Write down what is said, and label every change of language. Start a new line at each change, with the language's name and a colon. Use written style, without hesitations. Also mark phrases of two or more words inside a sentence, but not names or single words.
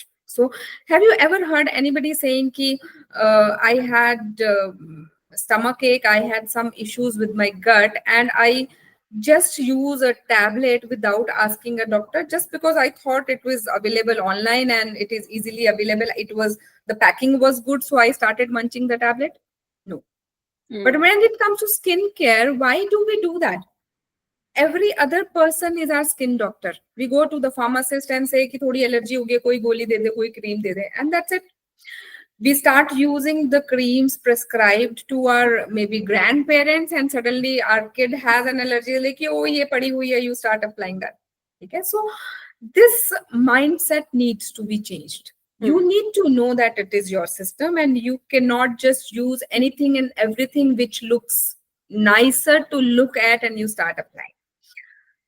English: So have you ever heard anybody saying ki I had stomach ache, I had some issues with my gut and I just use a tablet without asking a doctor just because I thought it was available online and it is easily available. The packing was good, so I started munching the tablet? No. But when it comes to skincare, why do we do that? Every other person is our skin doctor. We go to the pharmacist and say
Hindi: कि थोड़ी allergy हो गई, कोई गोली दे दे, कोई cream दे दे,
English: and that's it. We start using the creams prescribed to our maybe grandparents and suddenly our kid has an allergy, like
Hindi: ओह ये पड़ी हुई है,
English: you start applying that. Okay, so this mindset needs to be changed. You need to know that it is your system and you cannot just use anything and everything which looks nicer to look at and you start applying.